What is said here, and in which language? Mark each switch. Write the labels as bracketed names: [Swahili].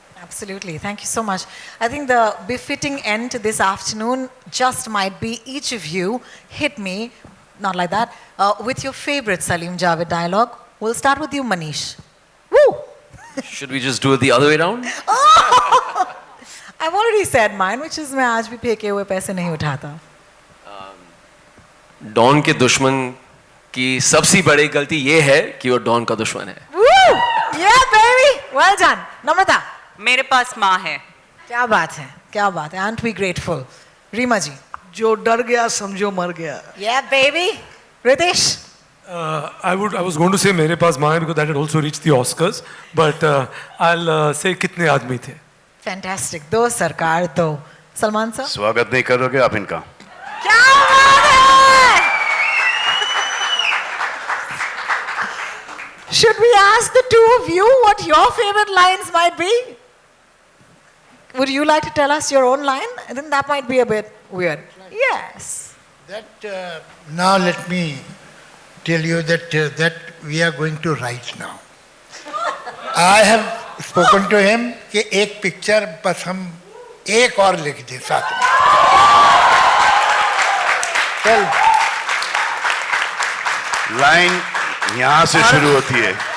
[English] Absolutely. Thank you so much. I think the befitting end to this afternoon just might be each of you hit me, not like that, with your favorite Salim Javed dialogue. We'll start with you, Manish. Woo! Should we just do it the other way around? I've already said mine, which is [Hindi] मैं आज भी फेंके हुए पैसे नहीं उठाता. Don के दुश्मन की सबसे बड़ी गलती ये है कि वो डॉन का दुश्मन है. [English] Woo! Yeah, baby! Well done. Namrata. [Hindi] मेरे पास माँ है. क्या बात है, क्या बात है. [English] Aren't we grateful? [Hindi] रीमा जी. जो डर गया समझो मर गया. [English] Yeah, baby. Ritesh. I was going to say [Hindi] मेरे पास माँ है [English] because that had also reached the Oscars, but I'll say [Hindi] कितने आदमी थे. Fantastic. दो सरकार दो. सलमान सर. स्वागत नहीं करोगे आप इनका? क्या बात है? [English] Should we ask the two of you what your favorite lines might be? Would you like to tell us your own line? I think that might be a bit weird. Yes. That now let me tell you that we are going to write now. I have spoken to him [Hindi] कि एक picture बस हम एक और लिख दें साथ में. चल. लाइन यहाँ से शुरू होती है.